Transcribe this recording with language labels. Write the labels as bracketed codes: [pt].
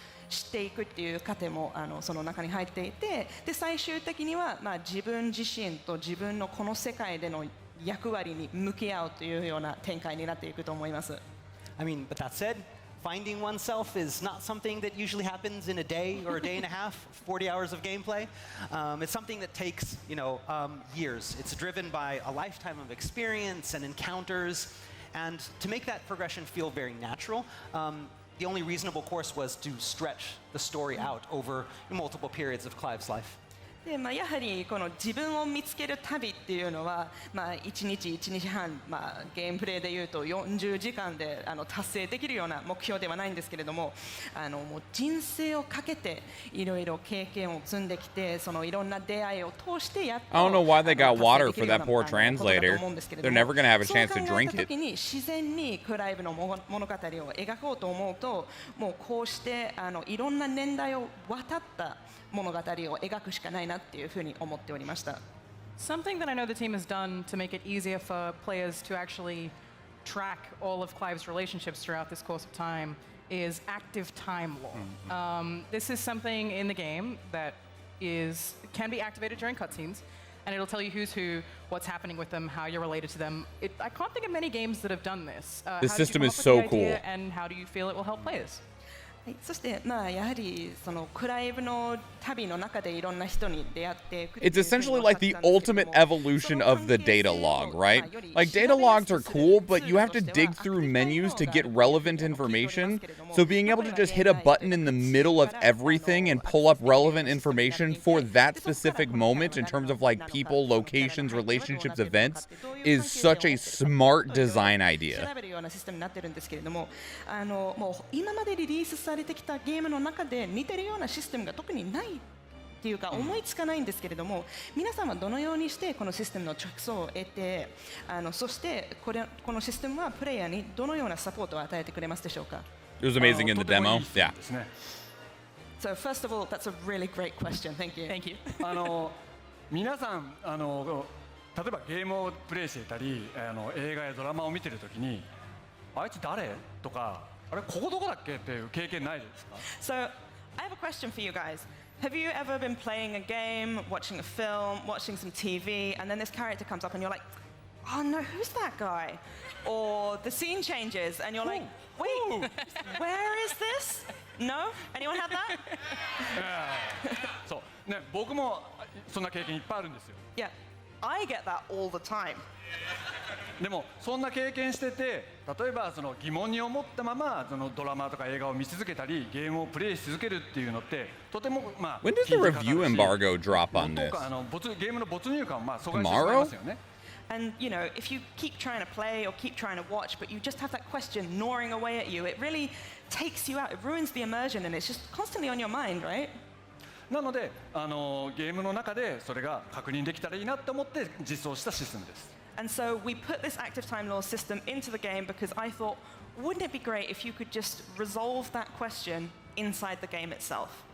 [ja] 知っていくっていう過程もその中に入っていて、で最終的には自分自身と自分のこの世界での役割に向き合うというような展開になっていくと思います。 [en] I mean, but that said, finding oneself is not something that usually happens in a day or a day and a half, 40 hours of gameplay. It's something that takes, years. It's driven by a lifetime of experience and encounters, and to make that progression feel very natural, the only reasonable course was to stretch the story out over multiple periods of Clive's life. [ja] でやはりこの自分を見つける旅っていうのは、1日1日半、ゲームプレイでいうと40時間で達成できるような目標ではないんですけれども、もう人生をかけていろいろ経験を積んできて、そのいろんな出会いを通してやっと [en] I don't know why they got water for that poor translator. They're never going to have a chance to drink it. [ja] 時に自然にクライブの物語を描こうと思うと、もうこうしていろんな年代を渡った物語を描くしかないなっていうふうに思っておりました。 [en] Something that I know the team has done to make it easier for players to actually track all of Clive's relationships throughout this course of time is active time lore. This is something in the game that can be activated during cutscenes, and it'll tell you who's who, what's happening with them, how you're related to them. I can't think of many games that have done this. This system is so cool. And how do you feel it will help players? [ja] そしてやはりそのクライブの旅の中でいろんな人に出会っていく。 [en] It's essentially like the ultimate evolution of the data log, right? Like data logs are cool, but you have to dig through menus to get relevant information. So being able to just hit a button in the middle of everything and pull up relevant information for that specific moment in terms of like people, locations, relationships, events is such a smart design idea. [ja] 調べるようなシステムになってるんですけれども、もう今までリリースされてきたゲームの中で似てるようなシステムが特にないっていうか思いつかないんですけれども、皆さんはどのようにしてこのシステムの着想を得て、そしてこのシステムはプレイヤーにどのようなサポートを与えてくれますでしょうか。 [en] It was amazing in the demo. Yeah. So first of all, that's a really great question. Thank you. Thank you. [ja] 皆さん例えばゲームをプレイしていたり映画やドラマを見てるときにあいつ誰とかあれここどこだっけっていう経験ないですか？ [en] So I have a question for you guys. Have you ever been playing a game, watching a film, watching some TV, and then this character comes up and you're like, oh no, who's that guy? Or the scene changes and you're like, wait, where is this? No? Anyone have that? [ja] そうね、僕もそんな経験いっぱいあるんですよ。 [en] Yeah, I get that all the time. [ja] でもそんな経験してて、例えばその疑問に思ったままそのドラマとか映画を見続けたりゲームをプレイし続けるっていうのってとてもまあ [en] When does the review embargo drop on this? [ja] ゲームの没入感をまあ阻害してしまいますよね。 [en] And you know, if you keep trying to play or keep trying to watch, but you just have that question gnawing away at you, it really takes you out. It ruins the immersion, and it's just constantly on your mind, right? [ja] なのでゲームの中でそれが確認できたらいいなと思って実装したシステムです。 [en] And so we put this active time law system into the game because I thought, wouldn't it be great if you could just resolve that question inside the game itself?